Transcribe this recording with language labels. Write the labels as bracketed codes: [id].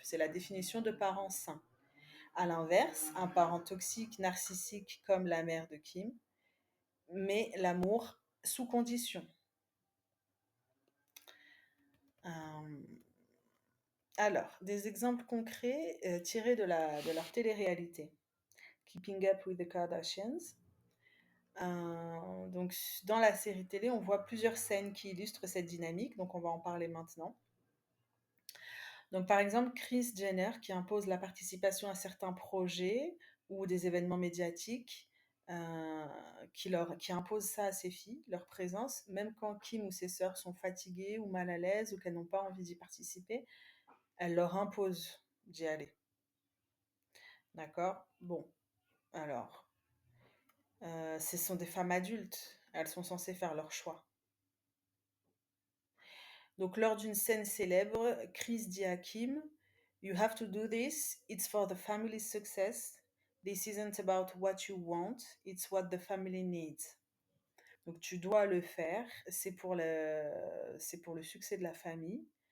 [fr] C'est la définition de parents sains. À l'inverse, un parent toxique, narcissique comme la mère de Kim, met l'amour sous condition. Alors, des exemples concrets tirés de leur télé-réalité. [en] Keeping Up with the Kardashians. [fr] Donc, dans la série télé, on voit plusieurs scènes qui illustrent cette dynamique, donc on va en parler maintenant. Donc, par exemple, Kris Jenner qui impose la participation à certains projets ou des événements médiatiques, qui impose ça à ses filles, leur présence, même quand Kim ou ses sœurs sont fatiguées ou mal à l'aise ou qu'elles n'ont pas envie d'y participer, elle leur impose d'y aller. D'accord? Bon, alors, ce sont des femmes adultes, elles sont censées faire leur choix. Donc, lors d'une scène célèbre, Chris dit à Kim, [en] You have to do this, it's for the family's success. This isn't about what you want, it's what the family needs. [fr] Donc, tu dois le faire, c'est pour le succès de la famille.